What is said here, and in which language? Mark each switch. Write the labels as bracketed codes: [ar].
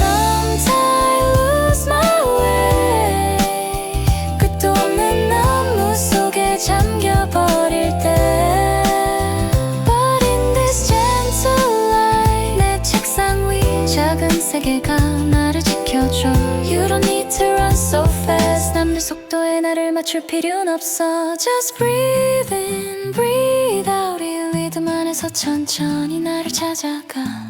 [en] Sometimes lose my way, [ko] 끝도 없는 업무 속에 잠겨버릴 때. [en] But in this gentle light, [ko] 내 책상 위 작은 세계가 나를 지켜줘. [en] You don't need to run so fast, [ko] 남들 속도에 나를 맞출 필요는 없어. [en] Just breathe in, breathe out, [ko] 이 리듬 안에서 천천히 나를 찾아가.